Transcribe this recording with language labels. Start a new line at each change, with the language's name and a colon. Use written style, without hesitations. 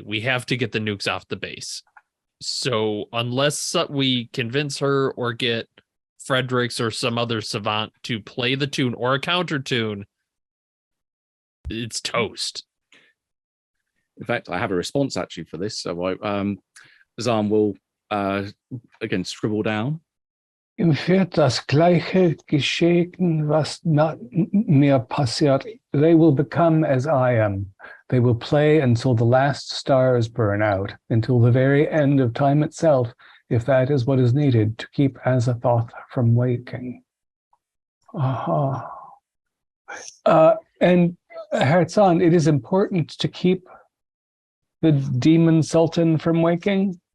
English: We have to get the nukes off the base. So unless we convince her or get Fredericks or some other savant to play the tune or a counter tune, it's toast. In fact, I have a response actually for this. So Zahn will again scribble down.
German: Ihm wird das Gleiche geschehen, was mir passiert.
English: They will become as I am. They will play until the last stars burn out, until the very end of time itself, if that is what is needed to keep Azathoth from waking. And Herr Zahn, it is important to keep the demon sultan from waking.